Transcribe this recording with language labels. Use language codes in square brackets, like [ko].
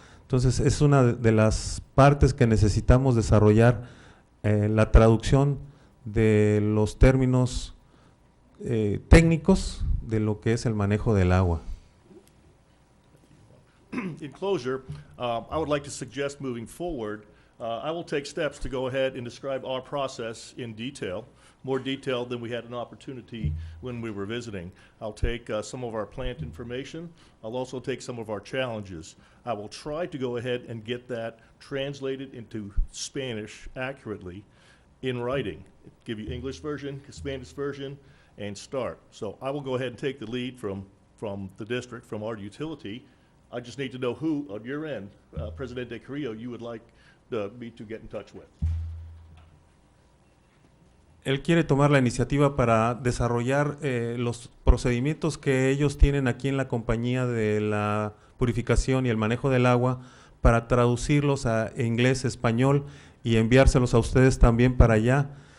[es] Entonces es una de las partes que necesitamos desarrollar, la traducción de los términos técnicos de lo que es el manejo del agua. [en] In closure, I would like to suggest moving forward, I will take steps to go ahead and describe our process in detail, more detail than we had an opportunity when we were visiting. I'll take some of our plant information. I'll also take some of our challenges. I will try to go ahead and get that translated into Spanish accurately in writing. Give you English version, Spanish version, and start. So I will go ahead and take the lead from the district, from our utility. I just need to know who, on your end, Presidente Carrillo, you would like me to get in touch with. [es] Él quiere tomar la iniciativa para desarrollar los procedimientos que ellos tienen aquí en la compañía de la purificación y el manejo del agua, para traducirlos a inglés, español y enviárselos a ustedes también para allá.